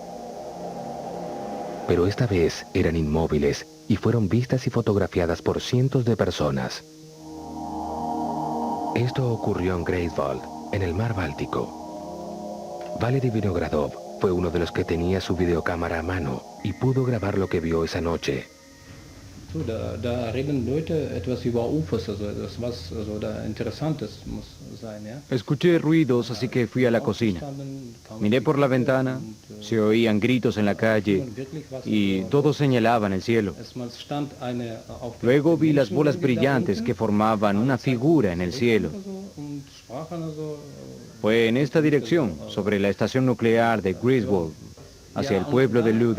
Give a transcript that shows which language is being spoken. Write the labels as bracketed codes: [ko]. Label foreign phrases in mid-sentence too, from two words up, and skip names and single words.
[es] Pero esta vez eran inmóviles y fueron vistas y fotografiadas por cientos de personas. Esto ocurrió en Greifswald, en el mar Báltico. Valery Vinogradov fue uno de los que tenía su videocámara a mano y pudo grabar lo que vio esa noche. [de] Da reden Leute etwas über UFOs, also das was da Interessantes muss sein, ja. [es] Escuché ruidos, así que fui a la cocina. Miré por la ventana, se oían gritos en la calle y todos señalaban el cielo. Luego vi las bolas brillantes que formaban una figura en el cielo. Fue en esta dirección, sobre la estación nuclear de Greifswald, hacia el pueblo de Luden.